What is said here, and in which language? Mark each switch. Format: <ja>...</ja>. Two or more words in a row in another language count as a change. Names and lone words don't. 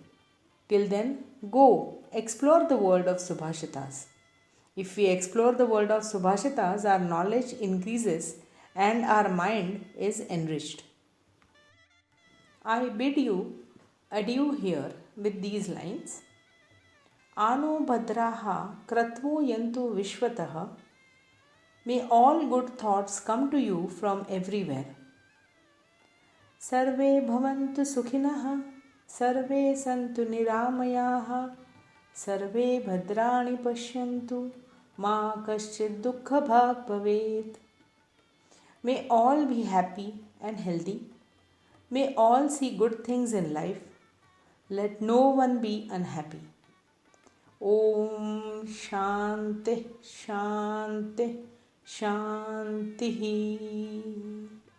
<en>Till then, go explore the world of Subhashitas. If we explore the world of Subhashitas, our knowledge increases and our mind is enriched. I bid you adieu here with these lines.</en> <sa>आ नो भद्राः क्रतवो यन्तु विश्वतः.</sa> <en>May all good thoughts come to you from everywhere.</en> <sa>सर्वे भवन्तु सुखिनः, सर्वे सन्तु निरामयाः, सर्वे भद्राणि पश्यन्तु, मा कश्चिद् दुःख भाग् भवेत्.</sa> <en>May all be happy and healthy. May all see good things in life. Let no one be unhappy.</en> <sa>ॐ शान्तिः शान्तिः शान्तिः.</sa>